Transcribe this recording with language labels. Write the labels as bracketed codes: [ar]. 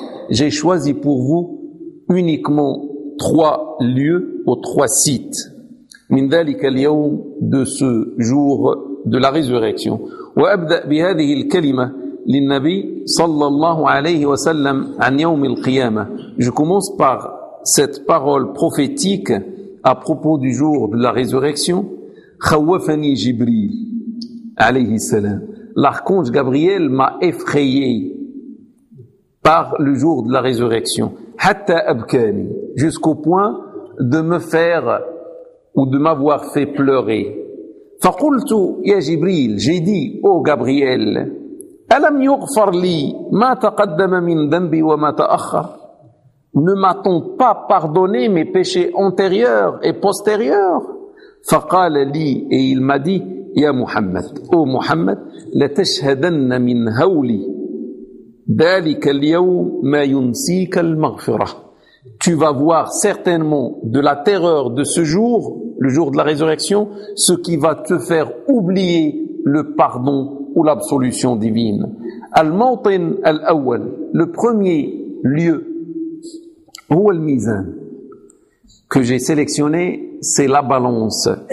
[fr] J'ai choisi pour vous uniquement trois lieux ou trois sites. [ar] Min dhalika al-yawm, [fr] de ce jour de la résurrection. [ar] Wa abda' bi hadhihi al-kalima للنبي صلى الله عليه وسلم عن يوم القيامة. [fr] Je commence par cette parole prophétique à propos du jour de la résurrection. [ar] خوفني جبريل عليه السلام. [fr] L'archange Gabriel m'a effrayé par le jour de la résurrection. [ar] حتى أبكاني, [fr] jusqu'au point de me faire ou de m'avoir fait pleurer. [ar] فقلت يا جبريل, [fr] j'ai dit ô Gabriel, [ar] ألم يغفر لي ما تقدم من ذنبي وما تأخر؟ [fr] Ne m'a-t-on pas pardonné mes péchés antérieurs et postérieurs؟ [ar] فقال لي, [fr] et il m'a dit, [ar] يا محمد, ô محمد, لتشهدن من هولي ذلك اليوم ما ينسيك المغفرة. [fr] Tu vas voir certainement de la terreur de ce jour, le jour de la résurrection, ce qui va te faire oublier le pardon ou l'absolution divine. [ar] Al-Mawtin al-Awwal, [fr] le premier lieu, ou al-Mizan, que j'ai sélectionné, c'est la balance.